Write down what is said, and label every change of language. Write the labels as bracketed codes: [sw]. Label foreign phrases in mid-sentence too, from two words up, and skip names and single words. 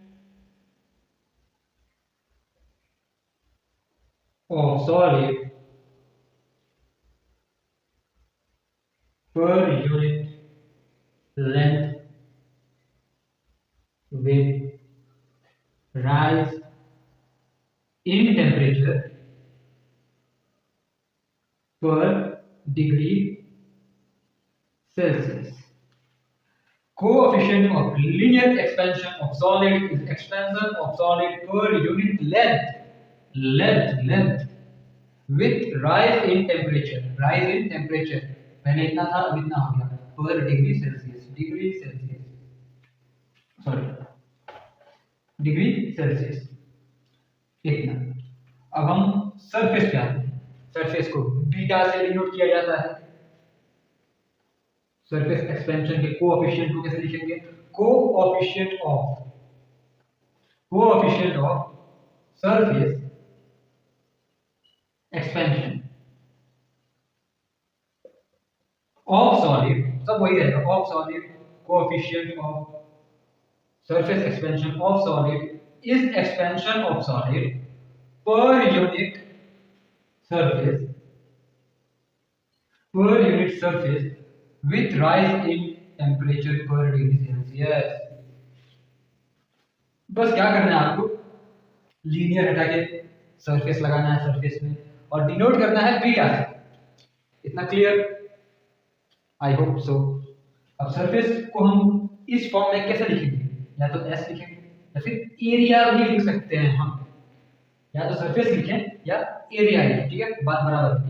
[en] of solid per unit length with rise in temperature per degree Celsius. Coefficient of linear expansion of solid is expansion of solid per unit length with rise in temperature, rise in temperature, [hi] पहले इतना था अब इतना हो गया, [en] per degree Celsius, degree Celsius, sorry, degree Celsius, [hi] इतना। अब हम सरफेस पे आते हैं, सरफेस को बीटा से डिनोट किया जाता है। [en] surface expansion [hi] के कोएफिशिएंट को कैसे लिखेंगे, [en] coefficient of surface expansion of solid, [hi] सब वही रहेगा, [en] of solid, coefficient of surface expansion of solid is expansion of solid per unit surface with rise in temperature per degree Celsius. [hi] बस क्या करना है आपको, लीनियर हटा के सरफेस लगाना है सरफेस में और डिनोट करना है बीटा से। इतना क्लियर? [en] I hope so. [hi] अब सरफेस को हम इस फॉर्म में कैसे लिखेंगे, या तो एस लिखेंगे या फिर एरिया भी लिख सकते हैं हम, या तो सरफेस लिखें या एरिया लिखें, ठीक है, बात बराबर है।